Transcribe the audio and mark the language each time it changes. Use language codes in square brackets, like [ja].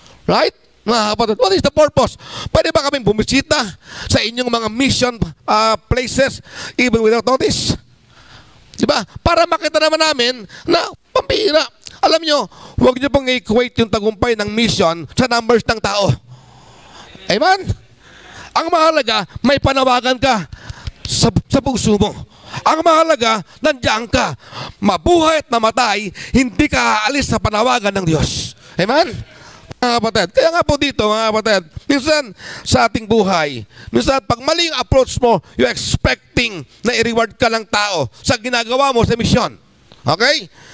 [en] Right? [tl] Mga kapatid, [en] what is the purpose? [tl] Pwede ba kaming bumisita sa inyong mga mission places [en] even without notice? [tl] Diba? Para makita naman namin na pambihira. Alam nyo, huwag nyo pong i-equate yung tagumpay ng mission sa numbers ng tao. Amen? Ang mahalaga, may panawagan ka sa puso mo. Ang mahalaga, nandiyan ka. Mabuhay at mamatay, hindi ka aalis sa panawagan ng Diyos. Amen? Mga kapatid. Kaya nga po dito, mga kapatid, minsan sa ating buhay, minsan pag mali yung approach mo, [en] you're expecting [tl] na i-reward ka ng tao sa ginagawa mo sa mission. Okay?